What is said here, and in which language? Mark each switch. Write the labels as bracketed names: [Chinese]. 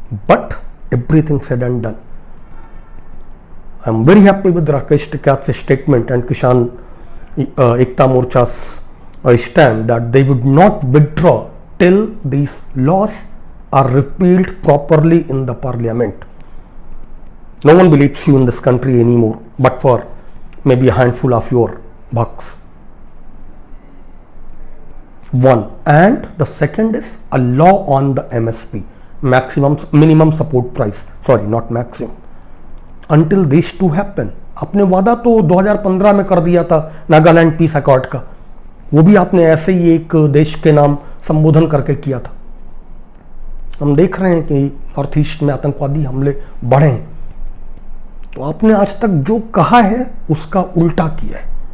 [English] But everything said and done, I am very happy with Rakesh Tikait statement and Kisan Ekta Morcha stand that they would not withdraw till these laws are repealed properly in the parliament. No one believes you in this country anymore, but for maybe a handful of your bucks. One, and the second is a law on the MSP, minimum support price. Sorry, not maximum. Until these two happen. [Hindi] आपने वादा तो 2015 में कर दिया था Nagaland peace accord का, वो भी आपने ऐसे ही एक देश के नाम संबोधन करके किया था। हम देख रहे हैं कि नॉर्थ ईस्ट में आतंकवादी हमले बढ़े हैं, तो आपने आज तक जो कहा है उसका उल्टा किया है।